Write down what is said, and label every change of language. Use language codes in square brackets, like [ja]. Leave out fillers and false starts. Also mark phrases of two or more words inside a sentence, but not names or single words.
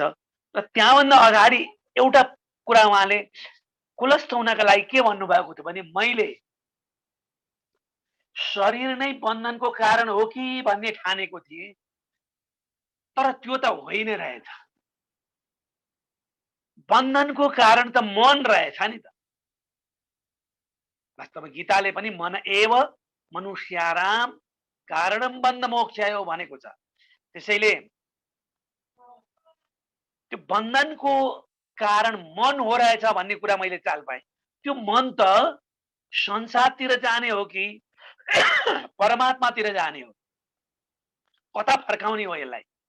[ne] र त्यहाँभन्दा अगाडि एउटा कुरा उहाँले कुलस्थ हुनका लागि के भन्नुभएको थियो भने मैले शरीर नै बन्धनको कारण हो कि भन्ने ठानेको थिएँ, तर त्यो त होइन रहेछ। बन्धनको कारण त मन रहेछ नि त। वास्तवमा गीताले पनि [sa] मन एव मनुष्याराम कारणम बन्ध मोक्षाय [ne] भनेको छ। त्यसैले त्यो बन्धनको कारण मन हो रहेछ भन्ने कुरा मैले चाल पाएँ। त्यो मन त संसारतिर जाने हो कि परमात्मातिर जाने हो? कता फर्काउने हो यसलाई?